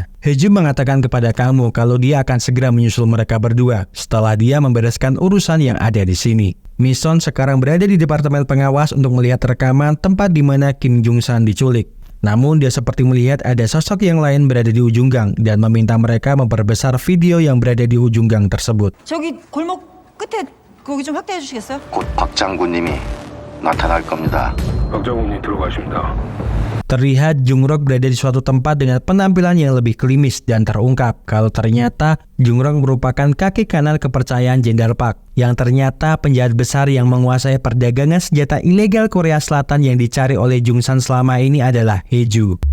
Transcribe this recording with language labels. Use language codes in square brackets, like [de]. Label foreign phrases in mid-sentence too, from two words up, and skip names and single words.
[id] Hye-ju mengatakan kepada Kang Mu kalau dia akan segera menyusul mereka berdua setelah dia membereskan urusan yang ada di sini. Mi-son sekarang berada di departemen pengawas untuk melihat rekaman tempat di mana Kim Jung San diculik. Namun dia seperti melihat ada sosok yang lain berada di ujung gang dan meminta mereka memperbesar video yang berada di ujung gang tersebut. [ko] 저기 골목 끝에 거기 좀 확대해 주시겠어요? 곧 박 장군님이 나타날 겁니다. 박 장군님 들어가십니다. [id] Terlihat Jungrok berada di suatu tempat dengan penampilan yang lebih klimis dan terungkap kalau ternyata Jungrok merupakan kaki kanan kepercayaan Jenderal Park yang ternyata penjahat besar yang menguasai perdagangan senjata ilegal Korea Selatan yang dicari oleh Jung San selama ini adalah Hye-ju.